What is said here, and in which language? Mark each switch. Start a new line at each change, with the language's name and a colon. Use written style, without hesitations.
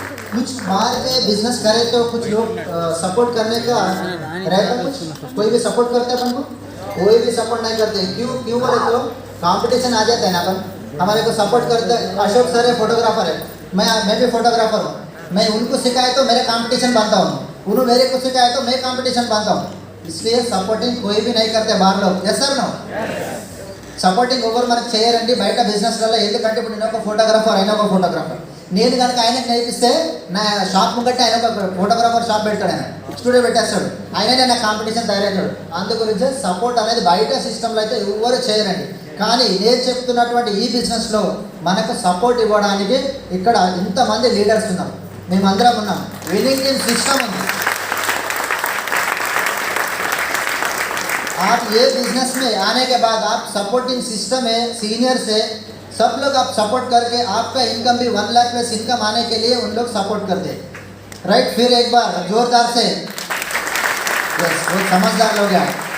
Hindi: कुछ बाहर में बिजनेस करे तो कुछ लोग सपोर्ट करने का रहता, कुछ कोई भी सपोर्ट करते हैं अपन को, कोई भी सपोर्ट नहीं करते। क्यों क्यों बोले तो कंपटीशन आ जाता है ना। अपन हमारे को सपोर्ट करते, अशोक सर है फोटोग्राफर है, मैं भी फोटोग्राफर हूँ। मैं उनको सिखाए तो मेरे कंपटीशन बनता हूँ, उन्होंने मेरे को सिखाए तो मैं कंपटीशन बनता हूँ। इसलिए सपोर्टिंग कोई भी नहीं करते बाहर लोग। Yes sir no?
Telugu: సపోర్టింగ్ ఎవరు మనకు చేయరండి బయట బిజినెస్లలో। ఎందుకంటే ఇప్పుడు నేను ఒక ఫోటోగ్రాఫర్, ఆయన ఒక ఫోటోగ్రాఫర్, నేను కనుక ఆయనకు నేర్పిస్తే నా షాప్ ముంగట్టే ఆయన ఒక ఫోటోగ్రాఫర్ షాప్ పెడతాడు, ఆయన స్టూడియో పెట్టేస్తాడు, ఆయననే నా కాంపిటీషన్ తయారవుతాడు। అందు గురించి సపోర్ట్ అనేది బయట సిస్టంలో అయితే ఎవరు చేయరండి। కానీ నేను చెప్తున్నటువంటి ఈ బిజినెస్లో మనకు సపోర్ట్ ఇవ్వడానికి ఇక్కడ ఇంతమంది లీడర్స్ ఉన్నారు, మేమందరం ఉన్నాం, విన్నింగ్ టీమ్ సిస్టమ్ ఉంది।
Hindi: आप ये बिजनेस में आने के बाद आप सपोर्टिंग सिस्टम है, सीनियर से सब लोग आप सपोर्ट करके आपका इनकम भी 1 लाख प्लस इनकम आने के लिए उन लोग सपोर्ट करते हैं, राइट। फिर एक बार जोरदार से यस, वो समझदार लोग हैं।